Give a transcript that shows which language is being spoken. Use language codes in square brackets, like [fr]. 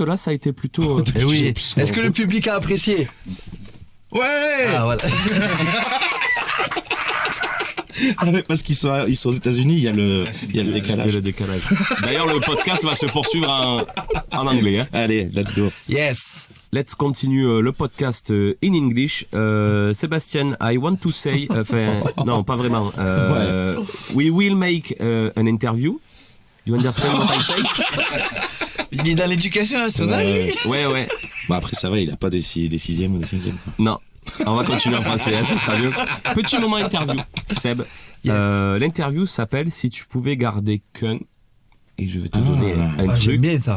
[fr] Là, ça a été plutôt. Eh oui. Est-ce que le public a apprécié? Ouais. Ah voilà. Ah ouais, parce qu'ils sont aux États-Unis, il y a le décalage. D'ailleurs, le podcast va se poursuivre en anglais. Hein. [en] Allez, let's go. Yes. Let's continue [fr] le podcast [en] in English. Sébastien, I want to say, [fr] non, pas vraiment. [en] We will make an interview. You understand what I say? [fr] Il est dans l'éducation nationale, lui. Ouais. Bah après, ça va, il a pas des 6e ou des 5e. Non. On va continuer en français, hein, ce sera mieux. Petit moment interview, Seb. [en] Yes. [fr] L'interview s'appelle Si tu pouvais garder qu'un. Et je vais te donner un truc. J'aime bien ça.